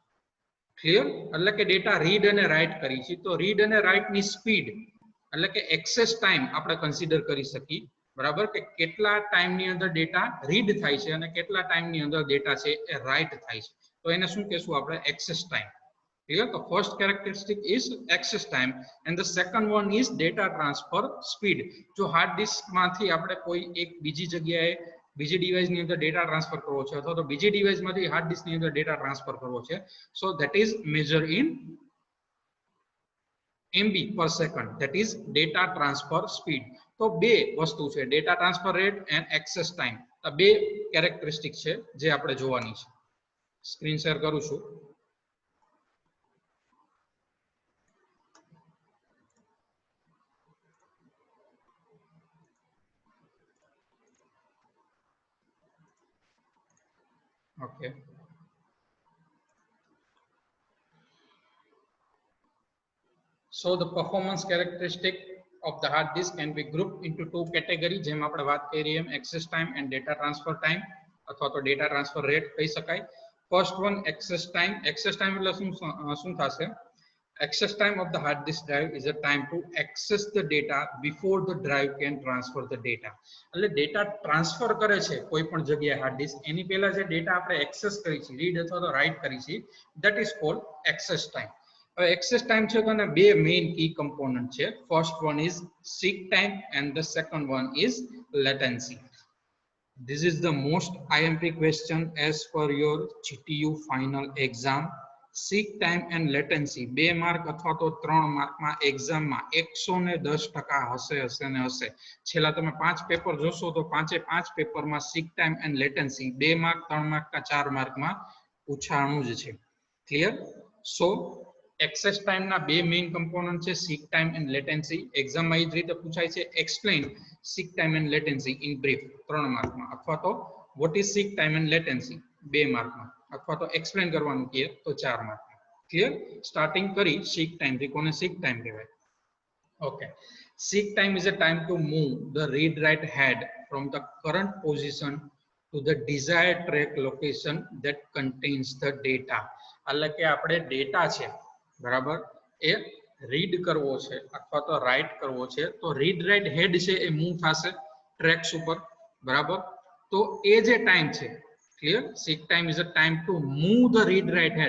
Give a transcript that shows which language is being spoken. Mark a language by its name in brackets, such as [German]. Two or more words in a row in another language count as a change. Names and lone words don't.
[English] ક્લિયર? [Gujarati] એટલે કે [English] data read [Gujarati] અને રાઇટ કરી છે, તો રીડ અને રાઇટ ની સ્પીડ એટલે કે [English] access time [Gujarati] આપણે કન્સિડર કરી શકીએ, બરાબર, કે કેટલા ટાઈમ ની અંદર [English] data read [Gujarati] થાય છે અને કેટલા ટાઈમ ની અંદર ડેટા છે એ રાઇટ થાય છે, તો એને શું કહેશું આપણે? [English] access time. Clear? The first characteristic is access time and the second one is data transfer speed. [Gujarati] જો [English] hard disk [Gujarati] માંથી આપણે કોઈ એક બીજી જગ્યાએ બીજી ડિવાઇસ ની અંદર [English] data transfer [Gujarati] કરવો છે અથવા તો બીજી ડિવાઇસ માંથી [English] hard disk [Gujarati] ની અંદર [English] data transfer [Gujarati] કરવો છે, [English] so that is measured in MB per second, that is data transfer speed. [Gujarati] તો બે વસ્તુ છે, [English] data transfer rate and access time. [Gujarati] આ બે કેરેક્ટરિસ્ટિક છે જે આપણે જોવાની છે. [English] screen share [Gujarati] કરું છું. [English] Okay. So the performance characteristic of the hard disk can be grouped into two categories. [Gujarati] જેમ આપણે વાત કરી એમ [English] access time and data transfer time [Gujarati] અથવા તો [English] data transfer rate [Gujarati] કહી શકાય. [English] First one, access time. Access time [Gujarati] એટલે શું થશે? [English] Access time of the hard disk drive is a time to access the data before the drive can transfer the data. [Gujarati] એટલે [English] data transfer [Gujarati] કરે છે કોઈ પણ જગ્યાએ [English] hard disk, [Gujarati] એની પહેલા જે ડેટા આપણે એક્સેસ કરી છે, રીડ અથવા તો રાઇટ કરી છે, [English] that is called access time. [Gujarati] હવે [English] access time [Gujarati] છે તો બે [English] main key component [Gujarati] છે. [English] first one is seek time and the second one is latency. This is the most IMP question as per your GTU final exam. seek time and latency [Gujarati] 2 માર્ક અથવા તો 3 માર્કમાં એક્ઝામમાં 110% હશે ને હશે. છેલ્લા તમે 5 પેપર જોશો તો 5 પેપરમાં [English] seek time and latency [Gujarati] 2 માર્ક, 3 માર્ક કે 4 માર્કમાં પૂછાણું જ છે. ક્લિયર? [English] so access time [Gujarati] ના બે [English] main component [Gujarati] છે, [English] seek time and latency. [Gujarati] એક્ઝામમાં એ જ રીતે પૂછાય છે, [English] explain seek time and latency in brief [Gujarati] 3 માર્કમાં, અથવા તો [English] what is seek time and latency [Gujarati] 2 માર્કમાં, અથવા તો એક્સપ્લેન કરવાનું કહે તો 4 માર્કમાં. ક્લિયર? સ્ટાર્ટિંગ કરી [English] seek time [Gujarati] થી. કોને [English] seek time [Gujarati] કહેવાય? [English] ઓકે, seek time is a time to move the read write head from the current position to the desired track location that contains the data. [Gujarati] એટલે કે આપણે ડેટા છે, બરાબર, એ રીડ કરવો છે અથવા તો રાઇટ કરવો છે, તો [English] read write head [Gujarati] છે એ મૂવ થશે ટ્રેક્સ ઉપર, બરાબર. તો એ જે ટાઈમ છે, ક્લિયર, [English] seek time is a time to move the read write head.